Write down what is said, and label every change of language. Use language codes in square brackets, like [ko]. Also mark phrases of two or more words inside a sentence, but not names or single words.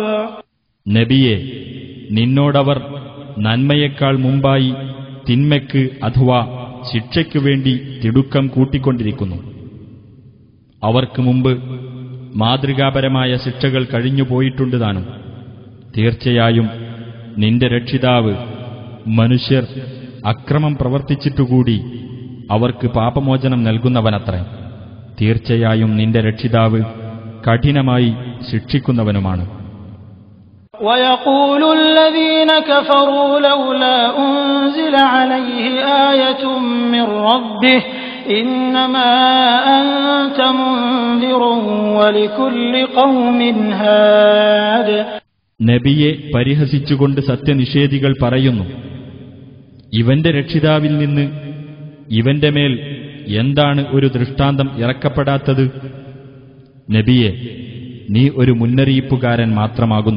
[ml] നബിയെ, നിന്നോടവർ നന്മയേക്കാൾ മുമ്പായി തിന്മയ്ക്ക് അഥവാ ശിക്ഷയ്ക്കു വേണ്ടി തിടുക്കം കൂട്ടിക്കൊണ്ടിരിക്കുന്നു. അവർക്ക് മുമ്പ് മാതൃകാപരമായ ശിക്ഷകൾ കഴിഞ്ഞുപോയിട്ടുണ്ട് താനും. തീർച്ചയായും നിന്റെ രക്ഷിതാവ് മനുഷ്യർ അക്രമം പ്രവർത്തിച്ചിട്ടുകൂടി അവർക്ക് പാപമോചനം നൽകുന്നവനത്രേ. തീർച്ചയായും നിന്റെ രക്ഷിതാവ് കഠിനമായി ശിക്ഷിക്കുന്നവനുമാണ്. [ar] وَيَقُولُ الَّذِينَ كَفَرُوا لَوْلَا أُنزِلَ عَلَيْهِ آيَةٌ مِّن رَّبِّهِ إِنَّمَا أَنتَ مُنذِرٌ وَلِكُلِّ قَوْمٍ هَادٍ. [ml] നബിയെ പരിഹസിച്ചുകൊണ്ട് സത്യനിഷേധികൾ പറയുന്നു, ഇവന്റെ രക്ഷിതാവിൽ നിന്ന് ഇവന്റെ മേൽ എന്താണ് ഒരു ദൃഷ്ടാന്തം ഇറക്കപ്പെടാത്തത്? നബിയെ, നീ ഒരു മുന്നറിയിപ്പുകാരൻ മാത്രമാകുന്നു.